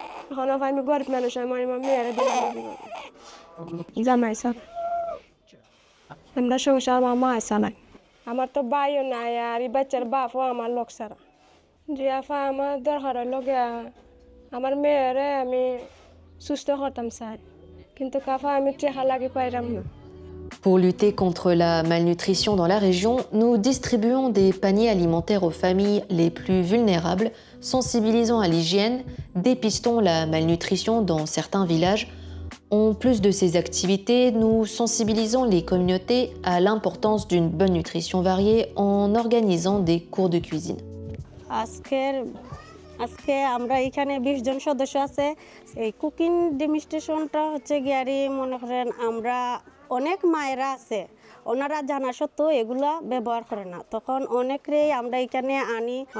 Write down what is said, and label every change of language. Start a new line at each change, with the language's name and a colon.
Bangla: এখন আমি গরিব মানুষ, আমার মেয়েরা জামাই স্যার আমরা সংসার আমার মা চালাই। আমার তো ভাইও নাই, আর এই বাচ্চার বাপও আমার লোক ছাড়া। যে আফা আমার দরকারের লগে আমার মেয়েরে আমি সুস্থ করতাম চাই, কিন্তু কাফা আমি টেহা লাগে পাইলাম না।
French: Pour lutter contre la malnutrition dans la région, nous distribuons des paniers alimentaires aux familles les plus vulnérables, sensibilisant à l'hygiène, dépistons la malnutrition dans certains villages. En plus de ces activités, nous sensibilisons les communautés à l'importance d'une bonne nutrition variée en organisant des cours de cuisine.
Bangla: আজকে আমরা এখানে 20 জন সদস্য আছে। এই cooking ডেমনস্ট্রেশনটা হচ্ছে গিয়ারি মনে করেন আমরা অনেক মায়েরা আছে, ওনারা জানা সত্ত্বেও এগুলা ব্যবহার করে না, তখন অনেকেই আমরা এখানে আনি।